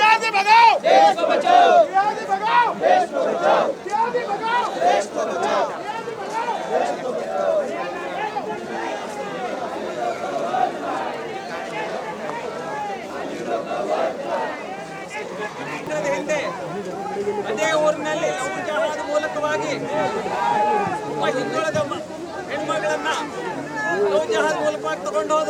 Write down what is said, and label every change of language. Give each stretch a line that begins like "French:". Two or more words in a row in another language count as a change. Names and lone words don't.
Hindi: भगाओ देश को बचाओ, जिहादी भगाओ देश को बचाओ, जिहादी भगाओ देश को बचाओ, जिहादी भगाओ देश को बचाओ।
Kannada: ಹಿಂದೆ ಅದೇ ಊರಿನಲ್ಲಿ ಜಹಾದ ಮೂಲಕವಾಗಿ ಒಬ್ಬ ಹಿಂದುಳಿದ ಹೆಣ್ಮಗಳನ್ನ ಜಹಾದ ಮೂಲಕವಾಗಿ ತಗೊಂಡು ಹೋದ್ರು.